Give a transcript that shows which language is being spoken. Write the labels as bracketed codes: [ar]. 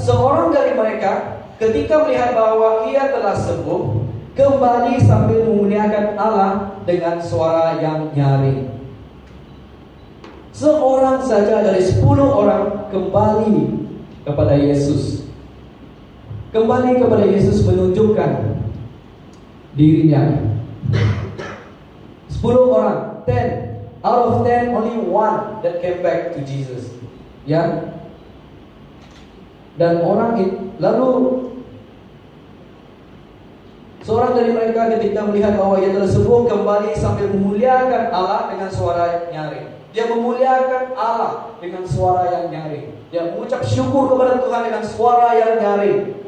[id] Seorang dari mereka ketika melihat bahwa ia telah sembuh, kembali sambil memuliakan Allah dengan suara yang nyaring. Seorang saja dari 10 orang kembali kepada Yesus. Kembali kepada Yesus menunjukkan dirinya. [en] 10 orang, 10 out of 10, only one that came back to Jesus. [id] Ya. Dan orang itu, lalu seorang dari mereka ketika melihat bahwa ia telah sembuh, kembali sambil memuliakan Allah dengan suara nyaring. Dia memuliakan Allah dengan suara yang nyaring. Dia mengucap syukur kepada Tuhan dengan suara yang nyaring.